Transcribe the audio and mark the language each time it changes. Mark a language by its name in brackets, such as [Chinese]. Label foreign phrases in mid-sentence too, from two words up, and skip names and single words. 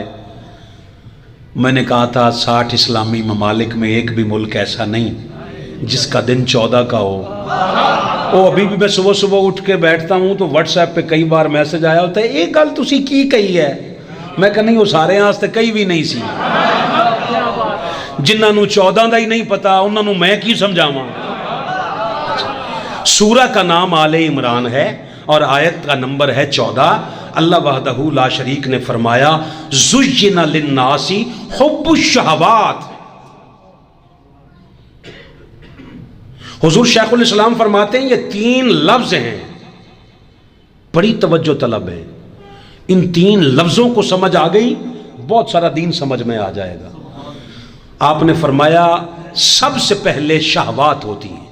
[Urdu] میں نے کہا تھا 60 اسلامی ممالک میں ایک بھی ملک ایسا نہیں جس کا دن 14 کا ہو۔ وہ ابھی بھی میں صبح صبح اٹھ کے بیٹھتا ہوں تو واٹس ایپ پہ کئی بار میسج آیا ہوتا ہے، [Punjabi] ایک گل تسی کی کہی ہے؟ میں کہا نہیں، وہ سارے ہاں سے کئی بھی نہیں سی، جنہاں نو 14 دا ہی نہیں پتا انہاں نو میں کی سمجھاواں۔ [Urdu] سورہ کا نام آل عمران ہے اور آیت کا نمبر ہے 14۔ اللہ وحدہ لا شریک نے فرمایا [Arabic] زُيِّنَ لِلنَّاسِ حُبُّ الشَّهَوَاتِ۔ [Urdu] حضور شیخ الاسلام فرماتے ہیں یہ 3 لفظ ہیں، بڑی توجہ طلب ہے۔ ان 3 لفظوں کو سمجھ آ گئی، بہت سارا دین سمجھ میں آ جائے گا۔ آپ نے فرمایا سب سے پہلے شہوات ہوتی ہیں۔